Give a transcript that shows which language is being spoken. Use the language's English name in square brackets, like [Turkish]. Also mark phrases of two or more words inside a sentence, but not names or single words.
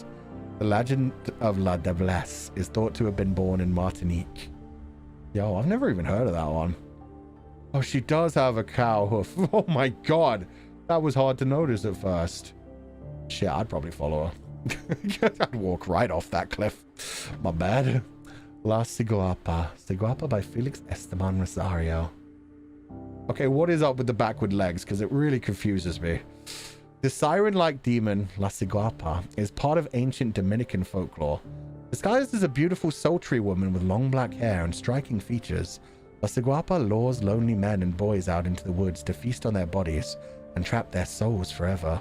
[English] The legend of La Dablesse is thought to have been born in Martinique. Yo, I've never even heard of that one. Oh, she does have a cow hoof. Oh my god. That was hard to notice at first. Shit, I'd probably follow her. I'd walk right off that cliff. My bad. La Ciguapa. Ciguapa by Felix Esteban Rosario. Okay, what is up with the backward legs? Because it really confuses me. The siren-like demon, La Ciguapa, is part of ancient Dominican folklore. Disguised as a beautiful, sultry woman with long black hair and striking features, La Ciguapa lures lonely men and boys out into the woods to feast on their bodies and trap their souls forever.